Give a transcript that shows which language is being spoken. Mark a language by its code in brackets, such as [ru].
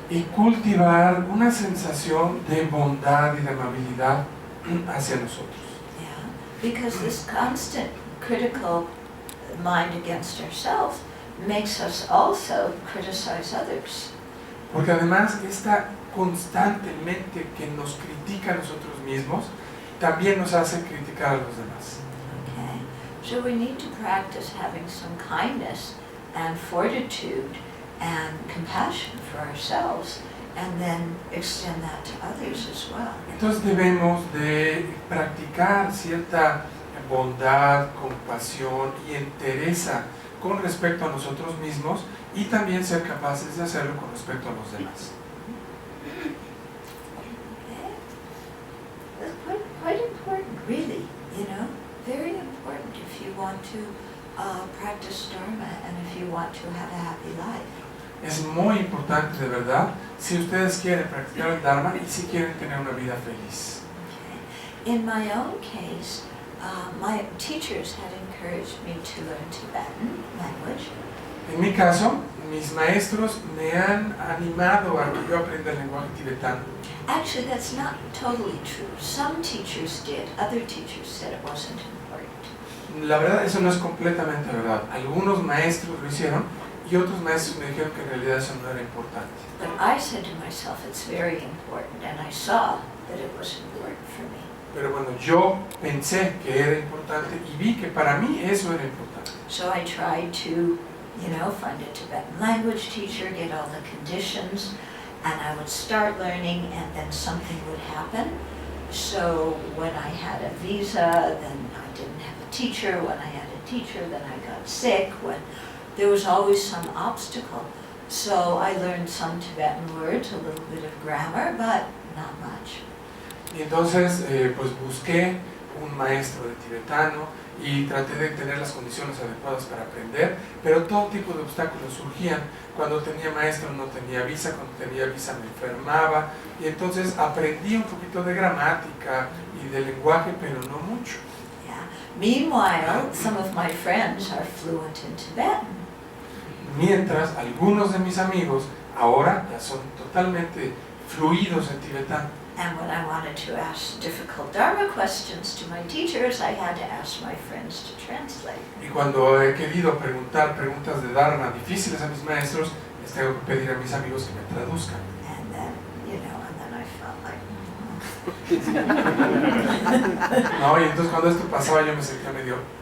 [es] Y cultivar una sensación de bondad y de amabilidad hacia nosotros. [en] Because this constant critical mind against ourselves makes us also criticize others. [es] Porque además esta constantemente que nos critica a nosotros mismos, también nos hace criticar a los demás. [en] Okay. So we need to practice having some kindness and fortitude and compassion for ourselves and then extend that to others as well. [es] Entonces debemos de practicar cierta bondad, compasión y entereza con respecto a nosotros mismos y también ser capaces de hacerlo con respecto a los demás. [en] Okay. That's quite important, really, you know, very important if you want to practice Dharma and if you want to have a happy life. [es] Es muy importante, de verdad, si ustedes quieren practicar el Dharma y si quieren tener una vida feliz. [en] Okay. In my own case, my teachers had encouraged me to learn Tibetan language. [es] En mi caso, mis maestros me han animado a que yo aprenda el lenguaje tibetano. [en] Actually, that's not totally true. Some teachers did. Other teachers said it wasn't important. [es] La verdad, eso no es completamente verdad. Algunos maestros lo hicieron y otros maestros me dijeron que en realidad eso no era importante. [en] But I said to myself, it's very important, and I saw that it was important for me. [es] Pero bueno, yo pensé que era importante y vi que para mí eso era importante. [en] So I tried to, you know, find a Tibetan language teacher, get all the conditions, and I would start learning, and then something would happen. So when I had a visa, then I didn't have a teacher. When I had a teacher, then I got sick. When there was always some obstacle. So I learned some Tibetan words, a little bit of grammar, but not much. [es] Y entonces pues busqué un maestro de tibetano y traté de tener las condiciones adecuadas para aprender, pero todo tipo de obstáculos surgían. Cuando tenía maestro no tenía visa, cuando tenía visa me enfermaba, y entonces aprendí un poquito de gramática y de lenguaje, pero no mucho. [en] Yeah. Meanwhile, some of my friends are fluent in Tibetan. [es] Mientras algunos de mis amigos ahora ya son totalmente fluidos en tibetano. [en] And when I wanted to ask difficult Dharma questions to my teachers, I had to ask my friends to translate. [es] Y cuando he querido preguntar preguntas de Dharma difíciles a mis maestros, les tengo que pedir a mis amigos que me traduzcan. [en] And then, you know, and then I felt like, [es] No, y entonces cuando esto pasaba yo me sentía medio...